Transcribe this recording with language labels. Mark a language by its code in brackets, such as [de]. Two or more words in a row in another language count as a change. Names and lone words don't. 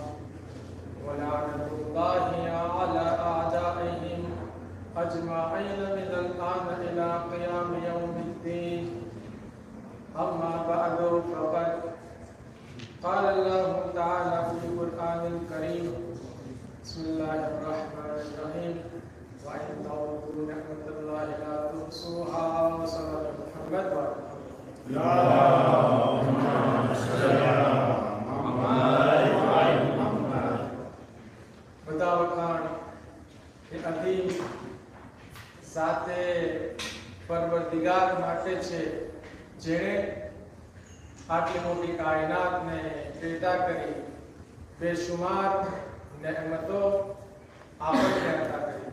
[ar] ولعنة الله على أعدائهم أجمعين من الآن إلى قيام يوم الدين أما بعد فقد قال الله تعالى في القرآن الكريم بسم الله الرحمن الرحيم وإن تعودوا نعمة الله لا تحصوها وصلى محمد اللهم صل على محمد [gu] બધા વખાણ એ અધીમ સાથે પરવરદિગાર માટે છે જેણે આટલી મોટી કાયનાતને પેદા કરી બેશુમાર નેમતો આપણને અતા કરી